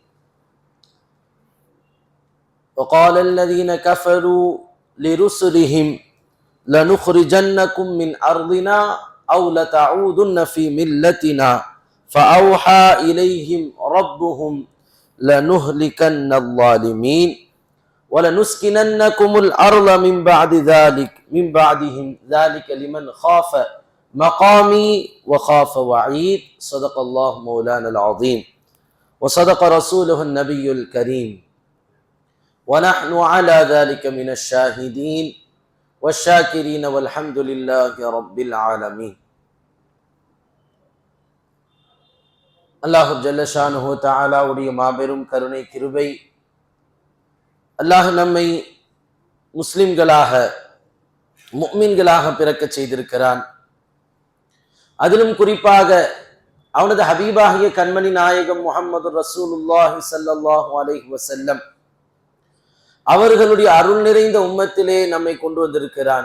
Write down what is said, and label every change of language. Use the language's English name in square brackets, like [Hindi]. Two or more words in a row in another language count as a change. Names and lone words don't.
[Arabic] وقال الذين كفروا لرسلهم لنخرجنكم من أرضنا أو لتعودن في ملتنا فأوحى إليهم ربهم لنهلكن الظالمين ولنسكننكم الأرض من بعدهم ذلك لمن خاف مقامي وخاف وعيد. صدق الله مولانا العظيم وصدق رسوله النبي الكريم ونحن على ذلك من الشاهدين والشاكرين والحمد لله رب العالمين. [Tamil] அல்லாஹ் [Arabic] جل شأنه تعالى [Tamil] உடைய மாபெரும் கருணை கிருபை, அல்லாஹ் நம்மை முஸ்லிம்களாக முஃமின்களாக பிறக்க செய்திருக்கிறான். அதிலும் குறிப்பாக அவனது ஹபீபாகிய கண்மணி நாயகம் [Arabic] محمد رسول الله صلى الله عليه وسلم [Tamil] அவர்களுடைய அருள் நிறைந்த உம்மத்திலே நம்மை கொண்டு வந்திருக்கிறான்.